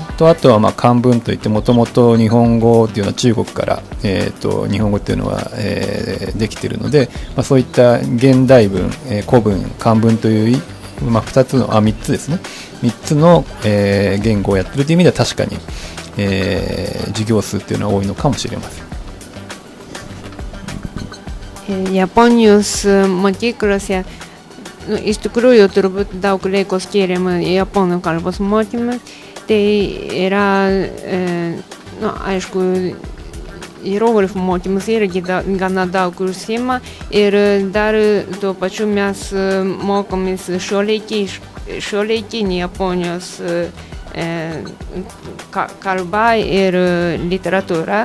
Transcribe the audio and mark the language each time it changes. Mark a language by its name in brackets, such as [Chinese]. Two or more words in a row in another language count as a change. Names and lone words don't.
[Japanese] とあとは漢文といってもともと日本語っていうのは中国から、日本語っていうのは、できているので、そういった現代文、古文、漢文という、3つですね。3つの、言語をやってるという意味では確かに、授業数っていうのは多いのかもしれません。 [Lithuanian] Japonijos mokyklose iš tikrųjų turbūt daug laiko skiriama japonų kalbos mokymas. Tai yra, aišku, hieroglifų mokymas irgi gana daug užsiima ir dar tuo pačiu mes mokomės šiuolaikinį Japonijos kalbą ir literatūrą.